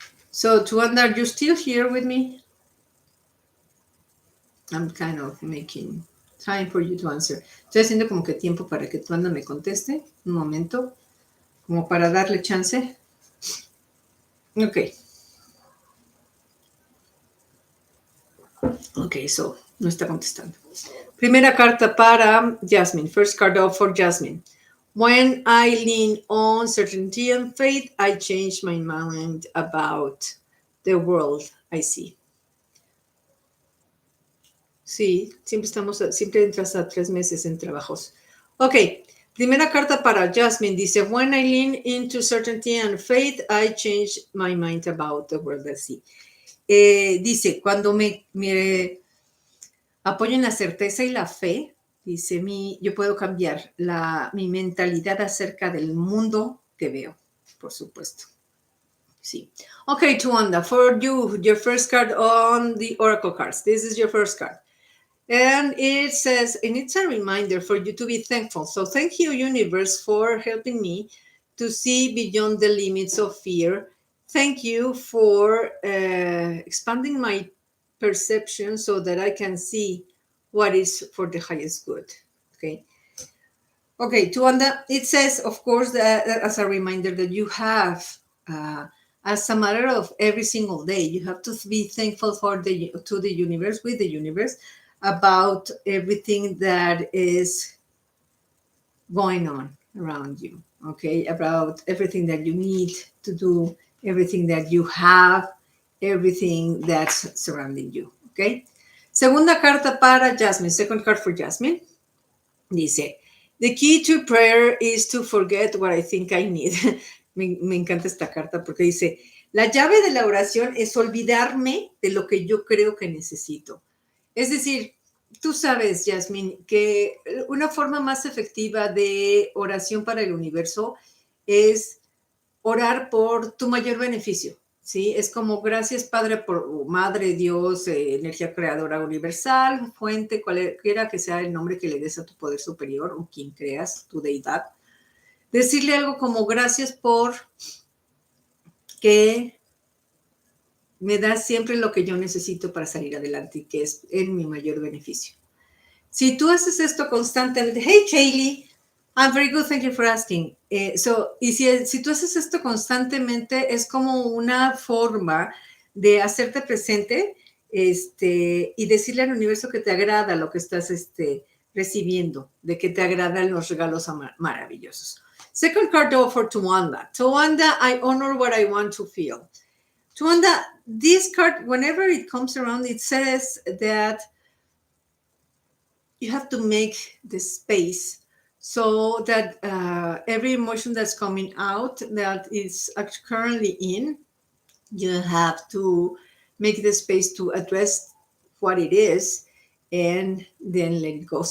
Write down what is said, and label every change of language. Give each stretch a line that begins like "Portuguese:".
English: So, Tuanda, are you still here with me? I'm kind of making time for you to answer.
Spanish: Estoy haciendo como que tiempo para que Tuanda me conteste. Un momento. Como para darle chance. Ok. Ok, so, no está contestando. Primera carta para Jasmine.
English: First card out for Jasmine. When I lean on certainty and faith, I change my mind about the world I see.
Spanish: Sí, siempre entras a 3 meses en trabajos. Ok, primera carta para Jasmine. Dice,
English: when I lean into certainty and faith, I change my mind about the world I see.
Spanish: Dice, cuando me apoyo en la certeza y la fe, dice, yo puedo cambiar mi mentalidad acerca del mundo que veo, por supuesto. Sí.
English: Okay, Tuanda, for you, your first card on the Oracle cards. This is your first card. And it says, and it's a reminder for you to be thankful. So thank you, universe, for helping me to see beyond the limits of fear. Thank you for expanding my perception so that I can see what is for the highest good. Okay. Okay, Tuanda, it says, of course, that as a reminder that you have, as a matter of every single day, you have to be thankful to the universe, with the universe, about everything that is going on around you, okay? About everything that you need to do, everything that you have, everything that's surrounding you, okay?
Spanish: Segunda carta para Jasmine,
English: second card for Jasmine.
Spanish: Dice,
English: the key to prayer is to forget what I think I need.
Spanish: Me encanta esta carta porque dice, la llave de la oración es olvidarme de lo que yo creo que necesito. Es decir, tú sabes, Jasmine, que una forma más efectiva de oración para el universo es orar por tu mayor beneficio. ¿sí? Es como gracias Padre por Madre, Dios, energía creadora universal, fuente, cualquiera que sea el nombre que le des a tu poder superior o quien creas, tu deidad. Decirle algo como gracias por que me das siempre lo que yo necesito para salir adelante y que es en mi mayor beneficio. Si tú haces esto constantemente,
English: hey Shaylee, I'm very good, thank you for asking.
Spanish: Y si tú haces esto constantemente, es como una forma de hacerte presente y decirle al universo que te agrada lo que estás recibiendo, de que te agradan los regalos maravillosos.
English: Second card for Tuanda. Tuanda, I honor what I want to feel. Tuanda, this card, whenever it comes around, it says that you have to make the space so that every emotion that's coming out that is currently in, you have to make the space to address what it is and then let it go.